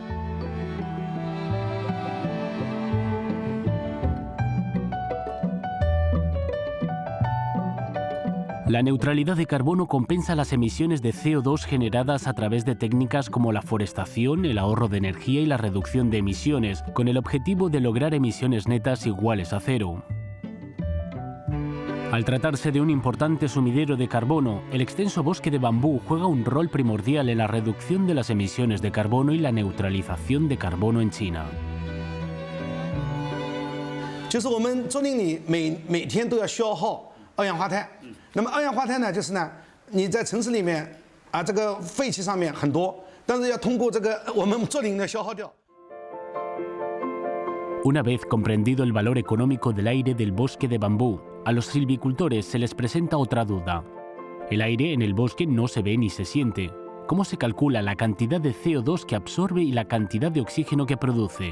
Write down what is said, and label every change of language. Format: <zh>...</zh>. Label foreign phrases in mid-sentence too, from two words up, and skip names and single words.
<es>La neutralidad de carbono compensa las emisiones de CO2 generadas a través de técnicas como la forestación, el ahorro de energía y la reducción de emisiones, con el objetivo de lograr emisiones netas iguales a cero. Al tratarse de un importante sumidero de carbono, el extenso bosque de bambú juega un rol primordial en la reducción de las emisiones de carbono y la neutralización de carbono en China.</es> <zh>就是我们竹林里每天都要消耗二氧化碳。那么二氧化碳呢，就是呢，你在城市里面啊，这个废气上面很多，但是要通过这个我们竹林呢消耗掉。</zh> <es>Una vez comprendido el valor económico del aire del bosque de bambú, a los silvicultores se les presenta otra duda. El aire en el bosque no se ve ni se siente. ¿Cómo se calcula la cantidad de CO2 que absorbe y la cantidad de oxígeno que produce?</es>